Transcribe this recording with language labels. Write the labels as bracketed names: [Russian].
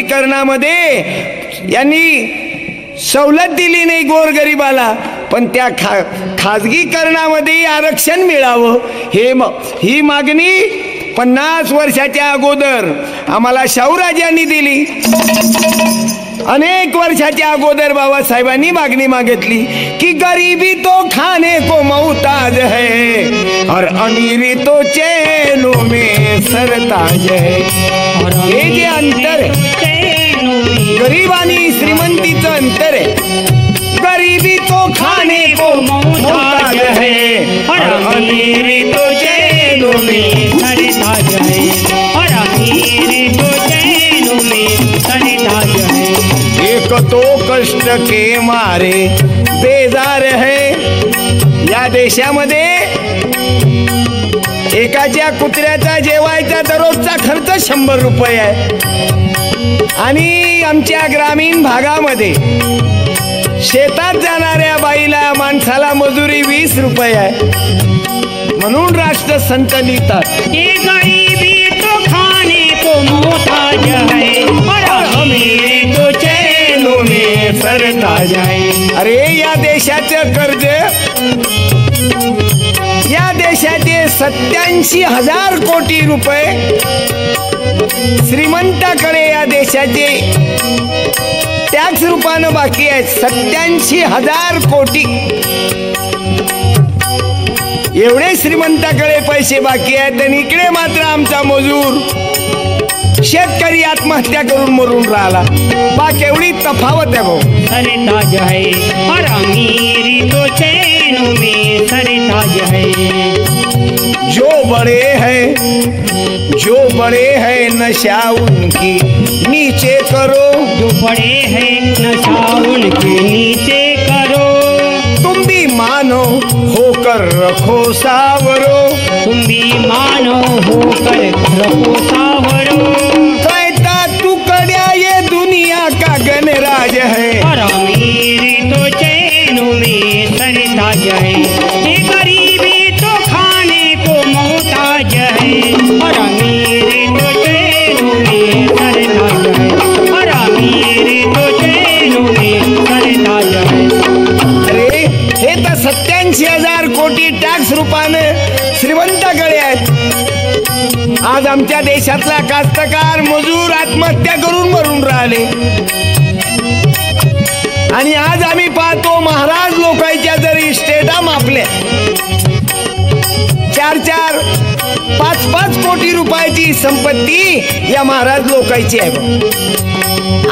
[Marathi] खाजगीकरणामध्ये यांनी सवलत दिली नाही गोरगरिबाला, पण त्या खाजगीकरणामध्ये आरक्षण मिळावं ही मागणी 50 वर्षाच्या अगोदर आम्हाला शाहूराजांनी दिली. अनेक वर्षाच्या अगोदर बाबासाहेबांनी मागणी मागितली की [Hindi] गरीबी तो खाने को मोहताज है और अमीरी तो चैनों में सरताज है. [Marathi] हे जे अंतर आहे, गरीब आणि श्रीमंतीचं अंतर आहे. [Hindi] गरीबी तो खाने को मोहताज है और अमीरी तो चैनों में सरताज है, और अमीरी तो चैनों में सरताज है. एक तो कष्ट के मारे बेजार है. [Marathi] या देशामध्ये एकाच्या कुत्र्याचा जेवायचा दररोजचा खर्च 100 रुपये आहे. आणि आमच्या ग्रामीण भागामध्ये शेतात जाणाऱ्या बाईला माणसाला मजुरी 20 रुपये आहे. म्हणून राष्ट्रसंत लिहितात [Hindi] ये गरीबी तो खाने को मोहताज है, और अमीरी तो चैनों में सरताज है. [Marathi] अरे या देशाचं कर्ज, या देशाचे 87,000 कोटी रुपये श्रीमंताकडे या देशाचे टॅक्स रूपानं बाकी आहेत. 87,000 कोटी एवढे श्रीमंताकडे पैसे बाकी आहेत. आणि इकडे मात्र आमचा मजूर शेतकरी आत्महत्या करून मरून राहिला. बा केवढी तफावत आहे भाऊ. [Hindi] सरताज है, और अमीरी तो चैनों में सरताज है. जो बड़े हैं नशा उनकी नीचे करो. जो बड़े हैं नशा उनके नीचे करो. तुम भी मानो होकर रखो सावरो. तुम भी मानो होकर रखो सावरो. कहता तू कड़िया ये दुनिया का गणराज है. और अमीरी तो चैनों में सरताज है. ये गरीबी तो खाने को मोहताज है, और अमीरी तो चैनों में सरताज है, और अमीरी तो चैनों में सरताज है. [Marathi] अरे हे तर 87,000 कोटी टॅक्स रूपाने श्रीमंताकडे आहेत. आज आमच्या देशातला कास्तकार मजूर आत्महत्या करून मरून राहिले. आणि आज आम्ही पाहतो महाराज लोकांच्या जर इस्टेटा मापल्या 4-4, 5-5 कोटी रुपयाची संपत्ती या महाराज लोकांची आहे.